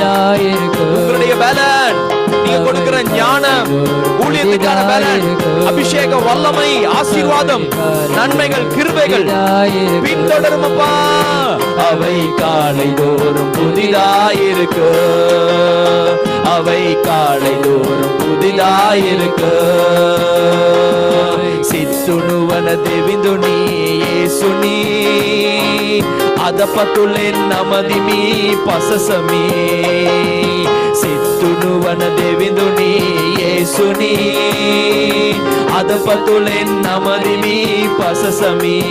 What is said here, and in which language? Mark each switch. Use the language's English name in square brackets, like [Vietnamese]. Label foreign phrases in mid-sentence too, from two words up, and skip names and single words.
[Tamil] உங்களுடைய வேலை, நீங்க கொடுக்கிற ஞானம், ஊழியத்துக்கான வேலை, அபிஷேக வல்லமை, ஆசீர்வாதம், நன்மைகள், கிருபைகள் பின்தொடரும் அப்பா. அவை காலைதோறும் புதிதாயிருக்கு, அவை காலைதோறும் புதிதாயிருக்கு. [Sinhala] සිත්තුනුවන දෙවිඳුනී යේසුනී අදපතුලෙන් නමදිමි පසසමි. සිත්තුනුවන දෙවිඳුනී යේසුනී අදපතුලෙන් නමදිමි පසසමි.